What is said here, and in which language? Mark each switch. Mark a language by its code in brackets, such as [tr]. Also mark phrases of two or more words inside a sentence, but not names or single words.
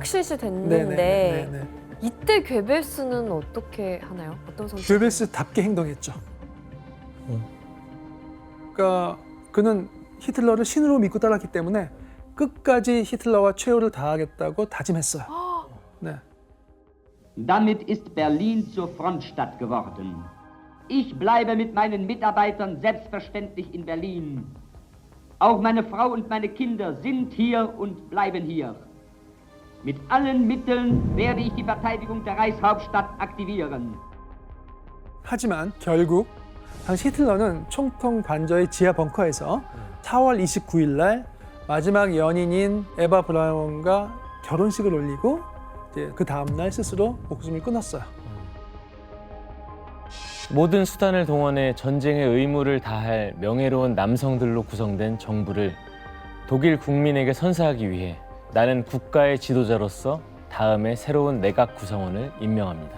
[ko] 확실시 됐는데 네네. 이때 괴벨스는 어떻게 하나요? 어떤 선택? 괴벨스답게 행동했죠. 그러니까 그는 히틀러를 신으로 믿고 따랐기 때문에 끝까지 히틀러와 최후를 다하겠다고 다짐했어요. 네. [de] Damit ist Berlin zur Frontstadt geworden. Ich bleibe mit meinen Mitarbeitern selbstverständlich in Berlin. Auch meine Frau und meine Kinder sind hier und bleiben hier. Mit allen Mitteln werde ich die Verteidigung der Reichshauptstadt aktivieren. [ko] 하지만 결국 당시 히틀러는 총통 관저의 지하 벙커에서 4월 29일 날 마지막 연인인 에바 브라운과 결혼식을 올리고 이제 그 다음 날 스스로 목숨을 끊었어요. 모든 수단을 동원해 전쟁의 의무를 다할 명예로운 남성들로 구성된 정부를 독일 국민에게 선사하기 위해 나는 국가의 지도자로서 다음에 새로운 내각 구성원을 임명합니다.